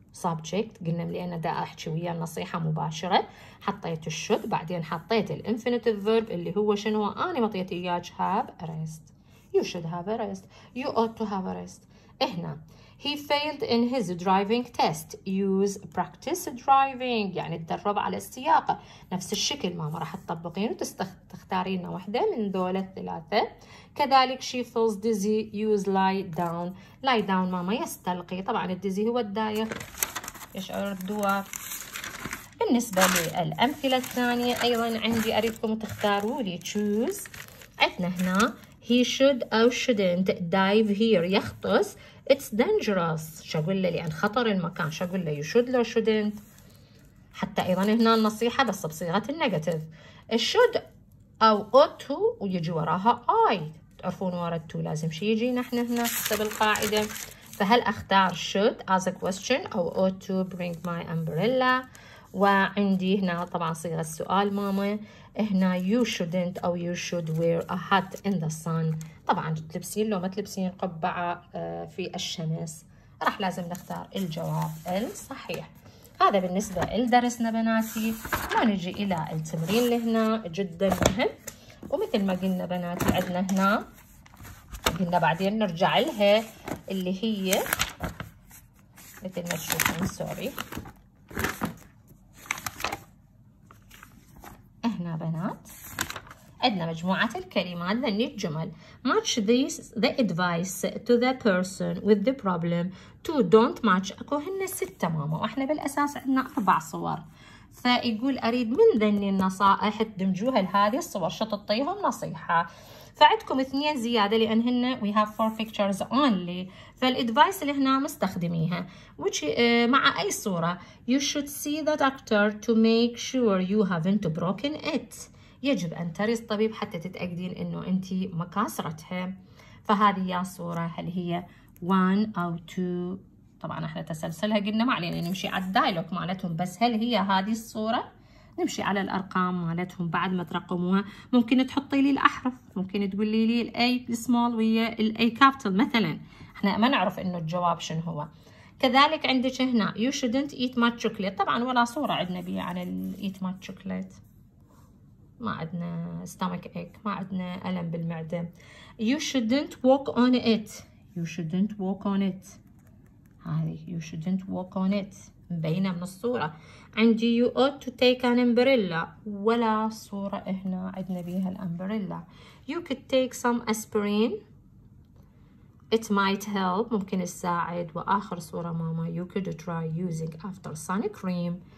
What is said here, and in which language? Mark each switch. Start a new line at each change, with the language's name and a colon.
Arabic: subject قلنا لأن دا أحكي ويا النصيحة مباشرة حطيت الشود بعدين حطيت الانفينيتيف فيرب اللي هو شنو؟ أنا مطيت إياك
English: have a rest. you should have a rest. you ought to have a rest. هنا he failed in his driving test. use practice driving
Arabic: يعني تدرب على السياقة. نفس الشكل ماما راح تطبقين وتختارين واحدة من دول الثلاثة.
English: كذلك she feels dizzy. use lie down.
Arabic: lie down ماما يستلقي. طبعا الديزي هو الدايخ يشعر الدوار. بالنسبة للأمثلة الثانية أيضا عندي أريدكم تختاروا لي choose.
English: عندنا هنا he should أو shouldn't dive here يغطس. it's dangerous.
Arabic: شو أقول له؟ لأن خطر المكان. شو أقول له؟
English: you should
Arabic: لو shouldn't. حتى أيضا هنا النصيحة بس بصيغة النيجاتيف.
English: should أو ought to ويجي وراها I.
Arabic: تعرفون ورا to لازم شي يجي نحن هنا حسب القاعدة.
English: فهل أختار should as a question أو ought to bring my umbrella؟
Arabic: وعندي هنا طبعا صيغة السؤال ماما.
English: هنا you shouldn't أو you should wear a hat in the sun.
Arabic: طبعا تلبسين لو ما تلبسين قبعة في الشمس. راح لازم نختار الجواب الصحيح. هذا بالنسبة لدرسنا بناتي. ونجي إلى التمرين اللي هنا جدا مهم. ومثل ما قلنا بناتي عندنا هنا قلنا بعدين نرجع لها اللي هي مثل ما تشوفون سوري. هنا بنات عندنا مجموعة الكلمات ذني الجمل.
English: match the advice to the person with the problem to don't match.
Arabic: اكو هن 6 ماما واحنا بالاساس عندنا 4 صور. فيقول اريد من ذني النصائح تدمجوها لهذه الصور شو تعطيهم نصيحة. فعندكم 2 زيادة لأن هن
English: we have 4 pictures only.
Arabic: فالادفايس اللي هنا مستخدميها مع أي صورة
English: you should see the doctor to make sure you haven't broken it.
Arabic: يجب أن تري الطبيب حتى تتأكدين إنه أنت ما كاسرتها. فهذه يا صورة هل هي 1 أو 2؟ طبعا احنا تسلسلها قلنا ما علينا نمشي على الدايلوج مالتهم بس هل هي هذه الصورة؟ نمشي على الأرقام مالتهم بعد ما ترقموها. ممكن تحطي لي الأحرف. ممكن تقولي لي الأي السمول ويا الأي كابيتال مثلا. احنا ما نعرف إنه الجواب شنو هو.
English: كذلك عندك هنا you shouldn't eat much chocolate.
Arabic: طبعا ولا صورة عندنا بيها عن ال
English: eat much chocolate.
Arabic: ما عندنا
English: stomach ache.
Arabic: ما عندنا ألم بالمعدة.
English: you shouldn't walk on it. you shouldn't walk on it. هذه you shouldn't walk on it مبينة من الصورة. عندي you ought to take an umbrella.
Arabic: ولا صورة هنا عندنا بيها الأمبريلا.
English: you could take some aspirin. it might help
Arabic: ممكن تساعد.
English: وآخر صورة ماما you could try using after sun cream.